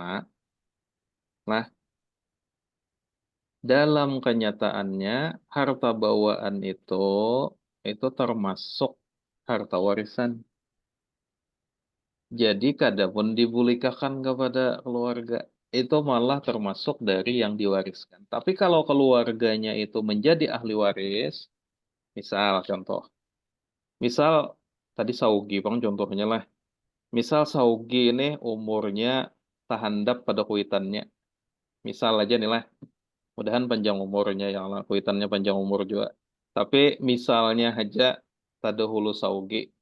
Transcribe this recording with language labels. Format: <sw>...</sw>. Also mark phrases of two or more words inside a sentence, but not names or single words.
<id>Nah, dalam kenyataannya harta bawaan itu termasuk harta warisan.</id> <bjn>Jadi kadapun dibulikakan kepada keluarga, itu malah termasuk dari yang diwariskan.</bjn> <id>Tapi kalau keluarganya itu menjadi ahli waris, misal contoh, misal tadi Saugi bang contohnya lah, Misal saugi ini umurnya tahandap pada kuitannya.</id> <bjn>Misal aja nih lah, mudahan panjang umurnya ya Allah, kuitannya panjang umur juga. Tapi misalnya aja tadahulu saugi.</bjn>